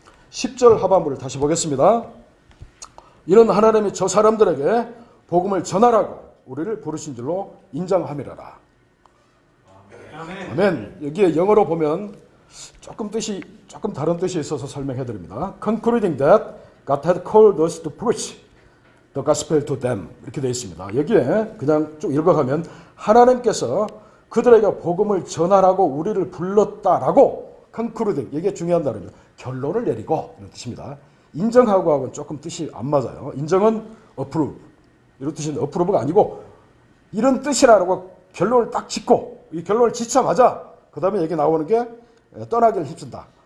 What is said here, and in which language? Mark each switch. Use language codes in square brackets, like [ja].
[ko] 10절 하반부를 다시 보겠습니다. 이는 하나님이 저 사람들에게 복음을 전하라고 우리를 부르신 줄로 인정함이라라. 아멘. 여기에 영어로 보면 조금 다른 뜻이 있어서 설명해 드립니다. [en] Concluding that God had called us to preach the gospel to them. [ko] 이렇게 되어 있습니다. 여기에 그냥 쭉 읽어가면 하나님께서 그들에게 복음을 전하라고 우리를 불렀다라고 concluding, 이게 중요한 단어입니다. 결론을 내리고 이런 뜻입니다. 인정하고는 조금 뜻이 안 맞아요. 인정은 approve 이런 뜻인데 approve가 아니고 이런 뜻이라고 결론을 딱 짓고 이 결론을 짓자마자 그 다음에 여기 나오는 게 떠나기를 힘쓴다.